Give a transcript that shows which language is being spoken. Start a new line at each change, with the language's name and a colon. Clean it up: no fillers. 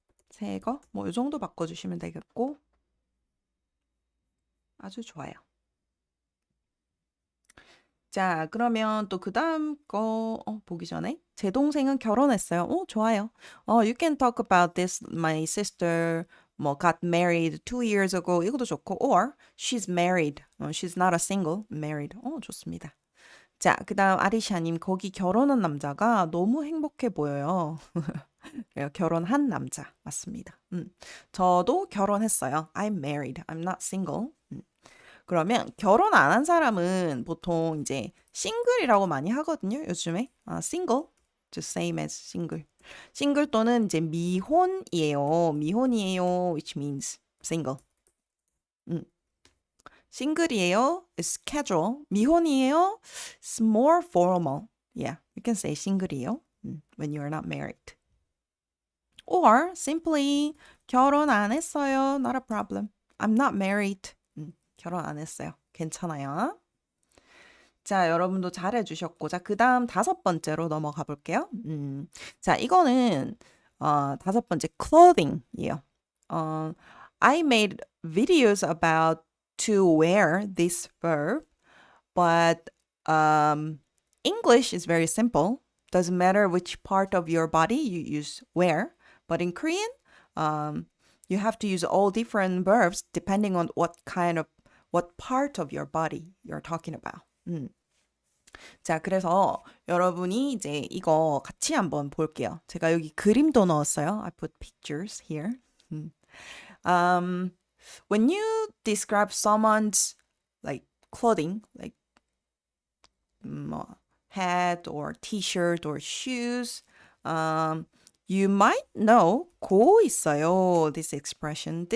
Korean: 새 거. 뭐 요 정도 바꿔주시면 되겠고. 아주 좋아요. 자, 그러면 또 그 다음 거 보기 전에 제 동생은 결혼했어요. 좋아요.
English: You can talk about this. My sister 뭐 got married 2 years ago.
Korean: 이것도 좋고
English: or she's married. She's not a single. Married.
Korean: 좋습니다. 자, 그 다음 아리샤님 거기 결혼한 남자가 너무 행복해 보여요. 결혼한 남자 맞습니다. 저도 결혼했어요.
English: I'm married. I'm not single.
Korean: 그러면 결혼 안 한 사람은 보통 이제 싱글이라고 많이 하거든요. 요즘에
English: single, just same as single.
Korean: 싱글 또는 이제 미혼이에요. 미혼이에요,
English: which means single.
Korean: 싱글이에요,
English: is casual.
Korean: 미혼이에요,
English: it's more formal. Yeah, you can say
Korean: 싱글이에요
English: when you are not married. Or simply
Korean: 결혼 안 했어요,
English: not a problem. I'm not married.
Korean: 결혼 안 했어요. 괜찮아요. 자, 여러분도 잘해 주셨고, 자, 그 다음 5번째로 넘어가 볼게요. 자, 이거는, 5번째, clothing이에요.
English: I made videos about to wear this verb, but English is very simple. doesn't matter which part of your body you use wear. But in Korean, you have to use all different verbs depending on what part of your body you're talking about.
Korean: 자, 그래서 여러분이 이제 이거 같이 한번 볼게요. 제가 여기 그림도 넣었어요.
English: I put pictures here. When you describe someone's like clothing, like hat or t-shirt or shoes, you might know
Korean: 고 있어요,
English: this expression.